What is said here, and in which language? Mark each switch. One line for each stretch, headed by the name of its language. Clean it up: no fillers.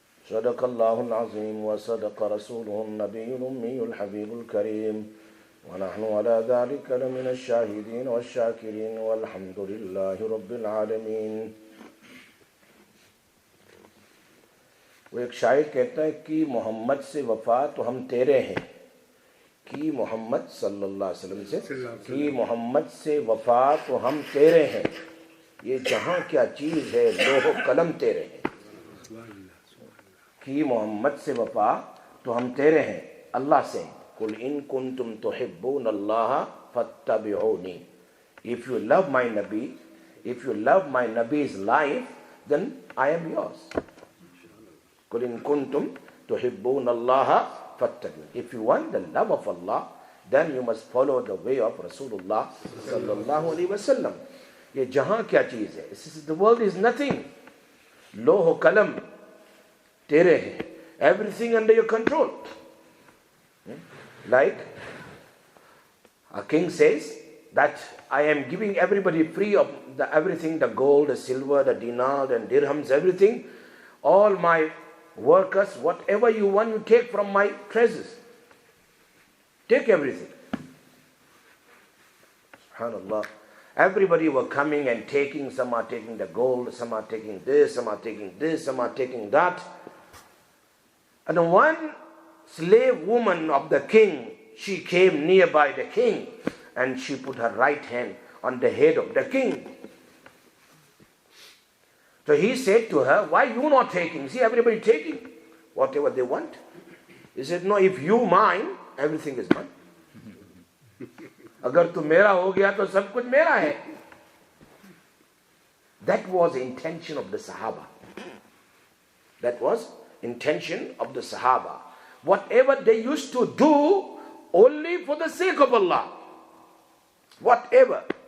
Arabic: صدق الله العظيم وصدق رسوله النبي الأمي الحبيب الكريم ونحن على ذلك لمن الشاهدين والشاكرين والحمد لله رب العالمين.
Hindi: वो एक शायर कहता है कि मोहम्मद से वफा तो हम तेरे हैं, कि मोहम्मद सल्लल्लाहु अलैहि वसल्लम से कि मोहम्मद से वफा तो हम तेरे हैं, ये जहाँ क्या चीज़ है लोहो कलम तेरे हैं. कि मोहम्मद से वफा तो हम तेरे हैं, अल्लाह से
Arabic: कुल इन कुंतुम तुहिब्बून अल्लाह फत्तबिऊनी.
English: If you love my Nabi, if you love my Nabi's life, then I am yours.
Arabic: Qul in kuntum tuhibbun Allah fattabi'un.
English: If you want the love of Allah, then you must follow the way of Rasulullah sallallahu alaihi wasallam.
Hindi: ये जहाँ क्या चीज़ है,
English: the world is nothing.
Hindi: लोहो कलम तेरे हैं,
English: everything under your control. Like a king says that I am giving everybody free of everything, the gold, the silver, the dinar, and dirhams, everything. All my workers, whatever you want, you take from my treasures. Take everything. SubhanAllah. Everybody were coming and taking. Some are taking the gold, some are taking this, some are taking this, some are taking that. And one slave woman of the king, she came nearby the king and she put her right hand on the head of the king. So he said to her, why you not taking? See, everybody taking whatever they want. He said, no, if you mine, everything is mine.
Hindi: अगर तू मेरा हो गया तो सब कुछ मेरा है.
English: That was the intention of the Sahaba. That was intention of the Sahaba. Whatever they used to do, only for the sake of Allah. Whatever.